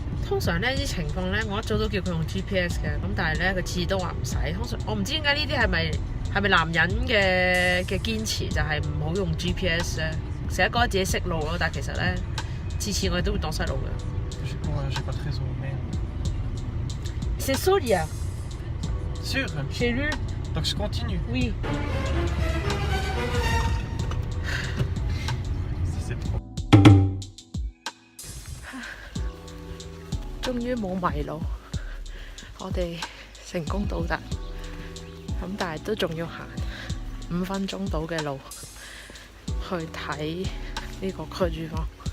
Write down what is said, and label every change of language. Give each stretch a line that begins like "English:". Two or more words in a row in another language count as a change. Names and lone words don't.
Cantonese: 通常呢啲情況咧，我一早都叫佢用 GPS 嘅，咁但係咧佢次次都話唔使。通常我唔知點解呢啲係咪男人嘅堅持，就係唔好用 GPS 咧，成日覺得自己識路咯，但係其實咧次次我哋都會當失路嘅。
French: C'est Solia. Sûr. J'ai lu. Donc je continue. Oui. C'est trop.
Cantonese: 終於冇迷路，我哋成功到達，咁但係都仲要行5分鐘到嘅路去睇呢個區珠坊。